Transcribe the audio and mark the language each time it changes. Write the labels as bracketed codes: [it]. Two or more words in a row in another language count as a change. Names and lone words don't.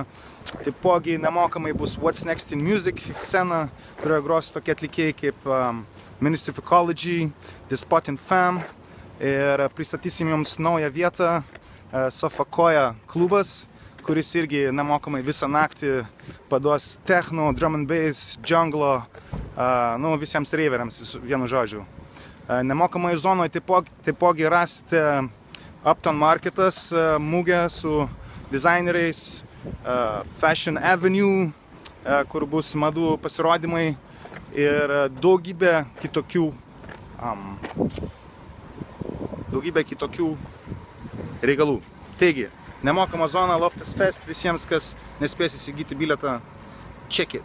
[lt] Taipogi nemokamai bus What's Next in Music scena, kurioje gros tokie atlikėjai kaip Ministry of Ecology, The Spot and Fam. Ir pristatysim jums naują vietą, Sofakoja klubas, kuris irgi nemokamai visą naktį paduos techno, [en] drum and bass, [lt] džunglo, visiems reiveriams, vienu žodžiu. Nemokamai zonoje taipogi rasite Upton Marketas mugę su dizaineriais, Fashion Avenue, kur bus madų pasirodymai ir daugybė kitokių reikalų. Taigi, nemokama zona Loftus Fest visiems, kas nespės įsigyti bilietą, [en] check it.